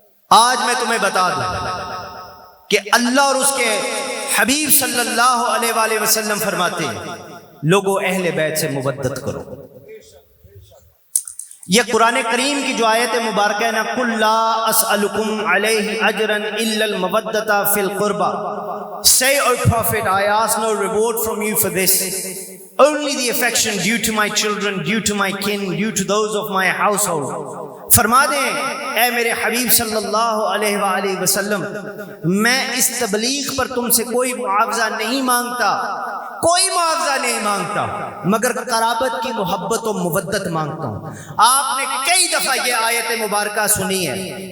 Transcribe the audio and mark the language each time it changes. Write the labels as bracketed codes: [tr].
[ur] آج میں تمہیں بتا دوں کہ اللہ اور اس کے حبیب صلی اللہ علیہ وآلہ وسلم فرماتے ہیں لوگوں اہل بیت سے مودت کرو. یہ قرآن کریم کی جو آیت مبارکہ ہے نا, [ar] قُلْ لَا أَسْأَلُكُمْ عَلَيْهِ أَجْرًا إِلَّا الْمَوَدَّةَ فِي الْقُرْبَى. [en] Say, O Prophet, I ask no reward from you for this, only the affection due to my children, due to my kin, due to those of my household. [ur] فرما دیں اے میرے حبیب صلی اللہ علیہ وآلہ وسلم, میں اس تبلیغ پر تم سے کوئی معاوضہ نہیں مانگتا, کوئی معاوضہ نہیں مانگتا, مگر قرابت کی محبت و مودت مانگتا ہوں. آپ نے کئی دفعہ یہ آیت مبارکہ سنی ہے.